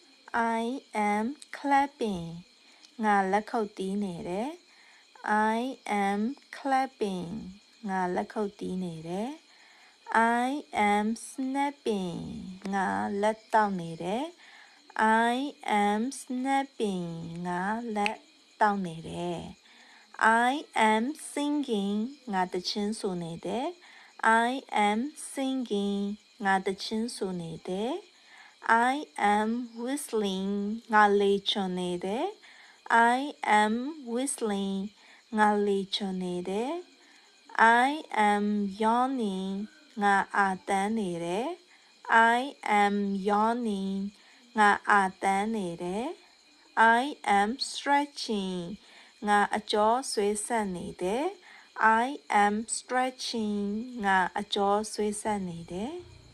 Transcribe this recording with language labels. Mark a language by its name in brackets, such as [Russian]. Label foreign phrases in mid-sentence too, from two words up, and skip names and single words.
[English] I am clapping [Burmese] ငါလက်ခုပ်တီးနေတယ် [English] I am clapping [Burmese] ငါလက်ခုပ်တီးနေတယ် [English] I am snapping [Burmese] ငါလက်တော က်နေတယ် [English] I am snapping [Burmese] ငါလက်တောက်နေတယ် [English] I am singing [Burmese] ငါတချင်းဆိုနေ တယ် [English] I am singing [Burmese] ငါတချင်းဆိုနေတယ် [English] I am whistling [Burmese] ငါလေ ချွန်နေတယ် [English] I am whistling [Burmese] ငါလေချွန်နေတယ် [English] I am yawning [Burmese] ငါအာတန်းနေတယ် [English] I am yawning [Burmese] ငါအာတန်းနေတယ် [English] I am stretching [Burmese] ငါအကျော်ဆွဲဆက်နေတယ် [English] I am stretching [Burmese] ငါအကျော်ဆွဲဆက်နေတယ်